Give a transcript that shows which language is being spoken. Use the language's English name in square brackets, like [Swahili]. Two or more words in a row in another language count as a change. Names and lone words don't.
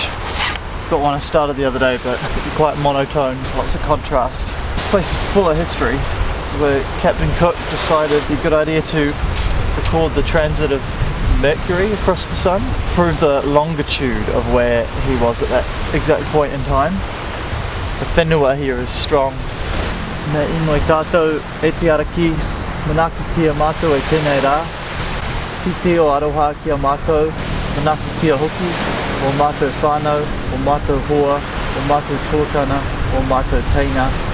[English] Got one I started the other day, but it's quite monotone, lots of contrast. This place is full of history. This is where Captain Cook decided it'd be a good idea to record the transit of Mercury across the sun, prove the longitude of where he was at that exact point in time. The whenua here is strong. [Māori] Me inoi tātou e te araki, manakitia mātou e tēnei rā. Ki te o aroha ki a mātou, manakitia hoki, o mātou whānau, o mātou hoa, o mātou tōtana, o mātou teina.